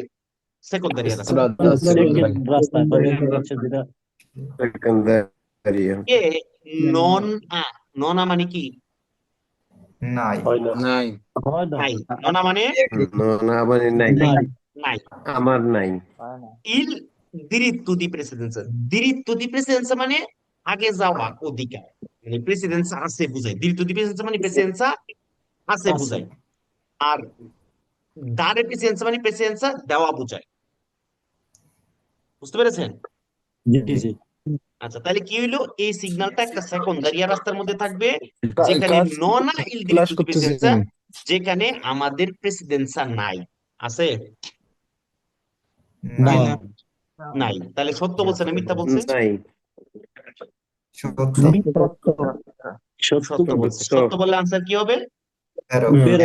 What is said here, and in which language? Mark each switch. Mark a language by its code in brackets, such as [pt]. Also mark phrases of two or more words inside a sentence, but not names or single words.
[bn] সেকন্দারিয়া রাস্তা। সেকেন্ড রাস্তায় মানে হচ্ছে যেটা [it] সেকেন্ডারিয়া e non ha, non ha [bn] মানে কি? হয় না। নাই। হয় না। নাই। [it] non ha [bn] মানে না মানে নাই, নাই। নাই। আমার নাই। [it] Il diritto di precedenza, diritto di precedenza [bn] মানে আগে যাওয়া অধিকার, মানে প্রেসিডেন্সা আছে বুঝায়। [it] diritto di precedenza [bn] মানে প্রেসিডেন্সা আছে বুঝায়, আর [it] dare precedenza [bn] মানে প্রেসিডেন্সা দেওয়া বুঝায়। বুঝতে পেরেছেন? জি জি। আচ্ছা, তাহলে কি হইলো? এই সিগন্যালটা একটা সেকন্ডারিয়া রাস্তার মধ্যে থাকবে, যেখানে [it] non ha il diritto di precedenza, [bn] যেখানে আমাদের প্রেসিডেন্সা নাই। আছে? নাই। নাই। তাহলে সত্য বলছে না মিথ্যা বলছে? নাই। সত্য বলছে। সত্য বললে আনসার কি হবে? [it] বেরো।